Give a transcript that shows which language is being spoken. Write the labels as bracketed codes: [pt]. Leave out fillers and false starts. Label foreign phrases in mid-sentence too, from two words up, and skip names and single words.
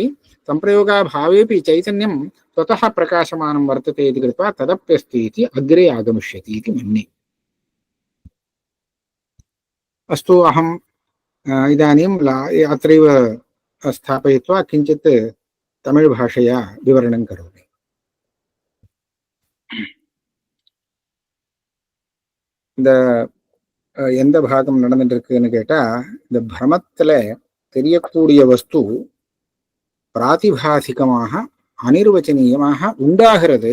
[sa] संप्रयोगाभावेपि चैतन्यं स्वतः प्रकाशमानं वर्तते इति कृत्वा तदप्यस्ति इति अग्रे आगमिष्यति इति मन्ये। अस्तु, अहम् इदानीं अत्रैव स्थापयित्वा किञ्चित् तमिळ् भाषया विवरणं करोमि। [ta] இந்த எந்த பாகம் நடந்துட்டு இருக்குன்னு கேட்டா, இந்த பிரமத்துல தெரியக்கூடிய வஸ்து பிராதிபாசிகமாக அனிர்வச்சனீயமாக உண்டாகிறது.